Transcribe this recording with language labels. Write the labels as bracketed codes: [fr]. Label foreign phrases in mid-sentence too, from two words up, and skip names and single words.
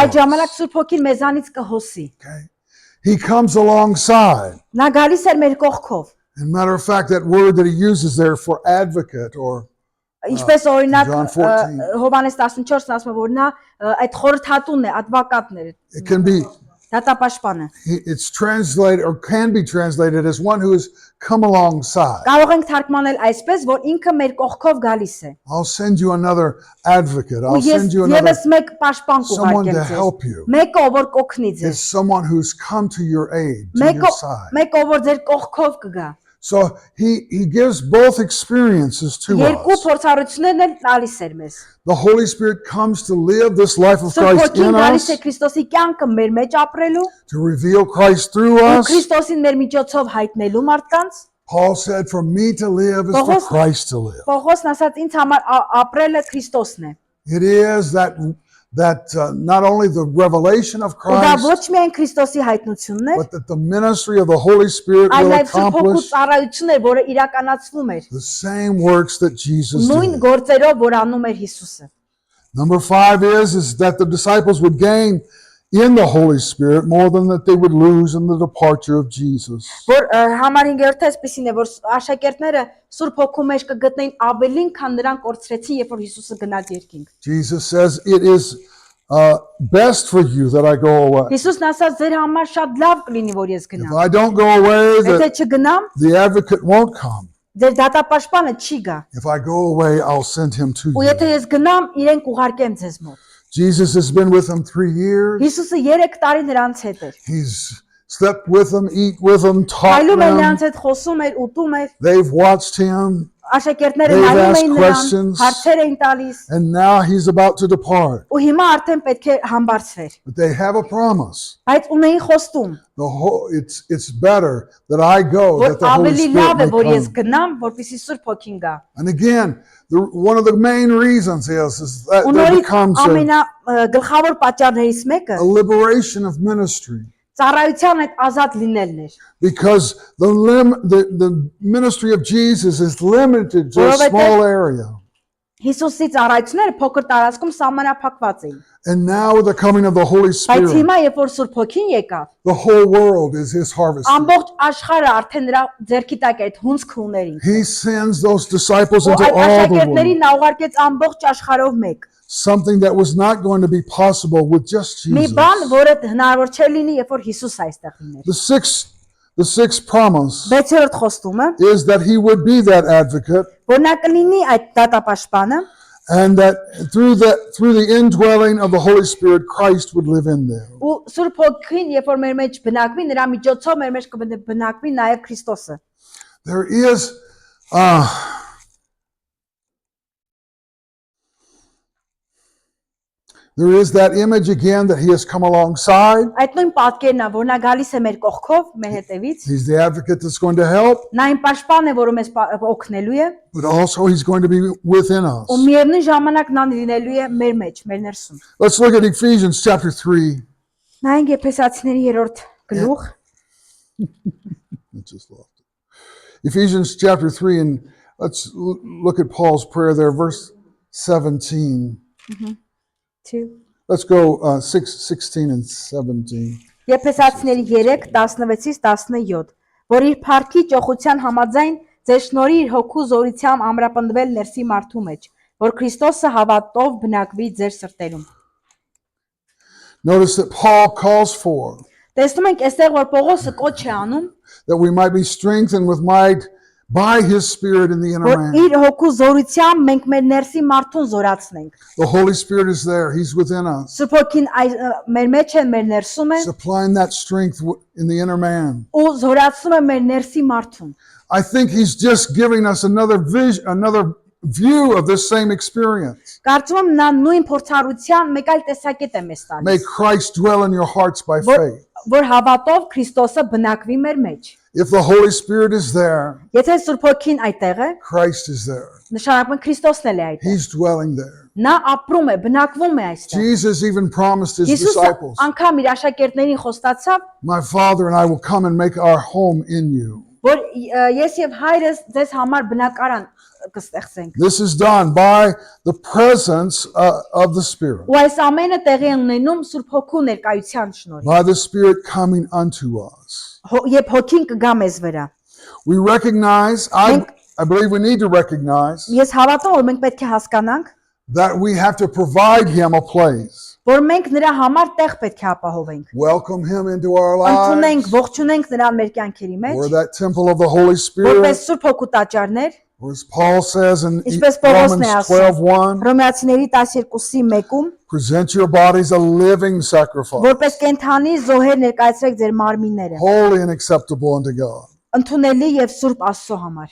[hy] այդ us. ժամանակ Սուրբ Հոգին մեզանից կհոսի։ [en] Okay? He comes alongside. [hy] Նա գալիս էր մեր կողքով։ [en] And matter of fact, that word that he uses there for advocate or [hy] Ինչպես օրինակ John 14. Հովանես 14-ն ասում է, որ նա այդ խորհրդատունն է, advocate-ն է, [en] it can be, [hy] դատապաշտպանը։ [en] it's translated or can be translated as one who has come alongside. [hy] Կարող ենք թարգմանել այսպես, որ ինքը մեր կողքով գալիս է։ [en] I'll send you another advocate. [hy] Ու [en] I'll [hy] ես [en] send you another, [hy] եւս մեկ պաշտպան someone կուղարկեմ to ձեզ։ [en] help you. [hy] Մեկը ով որ կօգնի It's ձեզ։ [en] someone who's come to your aid, to your side. [hy] Մեկը ով որ ձեր կողքով կգա։ [en] So he gives both experiences to [hy] Երկու us. փորձառություններն էլ տալիս էր մեզ։ [en] The Holy Spirit comes to live this life of [hy] Սուրբ Christ Հոգին in գալիս է us, Քրիստոսի կյանքը մեր մեջ ապրելու, [en] to reveal Christ through [hy] ու us. Քրիստոսին մեր միջոցով հայտնելու մարդկանց։ [en] Paul said, for me to live is for [hy] Պողոս- [en] Christ to live. [hy] Պողոսն ասաց ինձ համար ապրելը Քրիստոսն է։ [en] It is that not only the revelation of [hy] Ու դա ոչ Christ, միայն Քրիստոսի հայտնությունն էր, [en] but that the ministry of the Holy Spirit [hy] այլ will նաև Սուրբ Հոգու accomplish ծառայությունն էր, որը իրականացվում էր։ [en] the same works that Jesus [hy] Նույն did. գործերով, որ անում էր Հիսուսը։ [en] Number 5 is that the disciples would gain in the Holy Spirit more than that they would lose in the departure of Jesus. [hy] Որ համար 5-րդը այսպեսին է, որ աշակերտները Սուրբ Հոգու մեջ կգտնեին ավելին, քան նրանք կորցրեցին, երբ որ Հիսուսը գնաց երկինք։ [en] Jesus says, it is best for you that I go away. [hy] Հիսուսն ասաց, ձեր համար շատ լավ կլինի, որ ես If գնամ։ [en] I don't go away, [hy] Եթե the չգնամ, [en] advocate won't come. [hy] ձեր դատապաշտպանը չի գա։ [en] If I go away, I'll send him to [hy] Ու you. եթե ես գնամ, իրեն կուղարկեմ ձեզ մոտ։ [en] Jesus has been with them 3 years. [hy] Հիսուսը 3 տարի նրանց հետ էր։ [en] He's slept with them, eat with them, taught [hy] Այլում էր them. նրանց հետ խոսում էր, ուտում էր, [en] They've watched him, [hy] աշակերտները They've նայում asked էին նրան, questions. հարցեր էին տալիս, [en] and now he's about to depart. [hy] ու հիմա արդեն պետք է համբարձվեր։ [en] But they have a promise. [hy] Բայց ունեին խոստում, [en] It's better that I go, [hy] որ [en] that the Holy [hy] ավելի Spirit լավ է, may որ ես come. գնամ, որպեսզի Սուրբ Հոգին գա։ [en] And again, one of the main reasons is that [hy] Ու there նորից becomes ամենագլխավոր պատճառներից մեկը [en] a liberation of ministry. [hy] ծառայության այդ ազատ լինելն էր, [en] Because the ministry of Jesus is limited to a [hy] Որովհետև [en] small area. [hy] Հիսուսի ծառայությունները փոքր տարածքում սահմանափակված էին։ [en] And now with the coming of the Holy [hy] Բայց Spirit, հիմա երբ որ Սուրբ Հոգին եկավ, [en] the whole world is his harvest field. [hy] ամբողջ աշխարհը արդեն նրա ձեռքի տակ է այդ հունձ քուներին։ [en] He sends those disciples [hy] Ու into այդ [en] all the [hy] աշակերտներին world. նա ուղարկեց ամբողջ աշխարհով մեկ։ [en] Something that was not going to be possible with just [hy] Մի Jesus. բան, որը հնարավոր չէ լինի, երբ որ Հիսուս այստեղ լիներ։ [en] The sixth promise [hy] 6-րդ խոստումը, [en] is that he would be that advocate, [hy] որ նա կլինի այդ դատապաշտպանը, [en] and that through the indwelling of the Holy Spirit, Christ would live in them. [hy] ու Սուրբ Հոգին, երբ որ մեր մեջ բնակվի, նրա միջոցով մեր մեջ կբնակվի նաև Քրիստոսը։ [en] There is that image again that he has come alongside. [hy] Այդ նույն պատկերն է, որ նա գալիս է մեր կողքով, մեր հետևից։ [en] He's the advocate that's going to help, [hy] Նա այն պաշտպանն է, որը մեզ օգնելու է, [en] but also he's going to be within us. [hy] ու միևնույն ժամանակ նա լինելու է մեր մեջ, մեր ներսում։ [en] Let's look at Ephesians chapter 3. [hy] Նայենք Եփեսացիների 3-րդ գլուխ, [en] I just lost it. Ephesians chapter 3, and let's look at Paul's prayer there, verse 17. 2 Let's go 16 and 17. [hy] Եփեսացիների 3:16-ից 17, որ իր փառքի ճոխության համաձայն ձեր շնորհի իր հոգու զորությամբ ամրապնդվել ներսի մարդու մեջ, որ Քրիստոսը հավատով բնակվի ձեր սրտերում։ [en] Notice that Paul calls for [hy] Տեսնում ենք այստեղ, որ Պողոսը կոչ է անում, [en] that we might be strengthened with might by his Spirit in the inner [hy] որ man. իր hոգու զորությամբ մենք մեր ներսի մարդուն զորացնենք։ [en] The Holy Spirit is there. He's within us, [hy] Սուրբ Հոգին մեր մեջ է, մեր ներսում է [en] supplying that strength in the inner man. [hy] ու զորացնում է մեր ներսի մարդուն։ [en] I think he's just giving us another vision, another view of this same experience. [hy] Կարծում եմ նա նույն փորձառության մեկ այլ տեսակետ է մեզ May տալիս, [en] Christ dwell in your hearts by faith. [hy] որ հավատով Քրիստոսը բնակվի մեր մեջ։ [en] If the Holy Spirit is there, [hy] Եթե Սուրբ Հոգին այդտեղ է, [en] Christ is there. [hy] նշանակում է Քրիստոսն էլ է այդտեղ։ [en] He's dwelling there. [hy] Նա ապրում է, բնակվում է այստեղ։ [en] Jesus even promised his [hy] Հիսուսը disciples, անգամ իր աշակերտներին խոստացավ, [en] my Father and I will come and make our home in you. [hy] որ ես եւ հայրս ձեզ համար բնակարան կստեղծենք։ [en] This is done by the presence of the Spirit, [hy] Ու այս ամենը տեղի է ունենում Սուրբ Հոգու ներկայության շնորհիվ։ [en] by the Spirit coming unto us. [hy] Երբ Հոգին կգա մեզ վրա։ [en] We recognize, I believe we need to recognize [hy] Ես հավատում եմ, որ մենք պետք է հասկանանք, [en] that we have to provide him a place. [hy] որ մենք նրա համար տեղ պետք է ապահովենք։ [en] Welcome him into our [hy] Ընդունենք, lives. ողջունենք նրան մեր կյանքերի մեջ, [en] We're that temple of the Holy [hy] որպես Spirit. Սուրբ Հոգու տաճարներ, [en] Or as Paul says in [hy] ինչպես Romans Պողոսն է ասում 12:1, Հռոմեացիների 12:1-ում, [en] present your bodies a living sacrifice, [hy] որպես կենթանի զոհեր ներկայացրեք ձեր մարմինները, [en] holy and acceptable unto God. [hy] ընդունելի եւ Սուրբ Աստծո համար։